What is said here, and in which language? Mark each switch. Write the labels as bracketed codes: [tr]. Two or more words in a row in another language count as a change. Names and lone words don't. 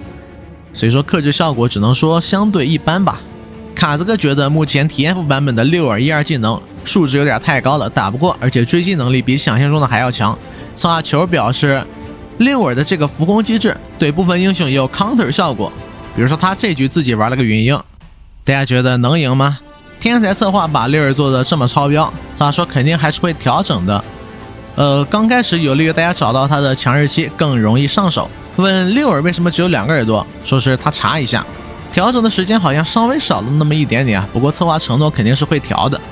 [zh] 所以說克制效果只能說相对一般吧。卡兹克覺得目前体驗服版本的六耳1-2技能数值有點太高了，打不過，而且追擊能力比想象中的還要強。策劃球表示六耳的這個浮空機制對部分英雄也有 counter 效果，比如說他这局自己玩了個雲鷹，大家覺得能贏嗎？天才策劃把六耳做的這麼超標，策劃說肯定還是會調整的。剛開始有利於大家找到他的強日期，更容易上手。問六耳為什麼只有2個耳朵，說是他查一下，調整的時間好像稍微少了那麼一點點，不過策劃承諾肯定是會調的。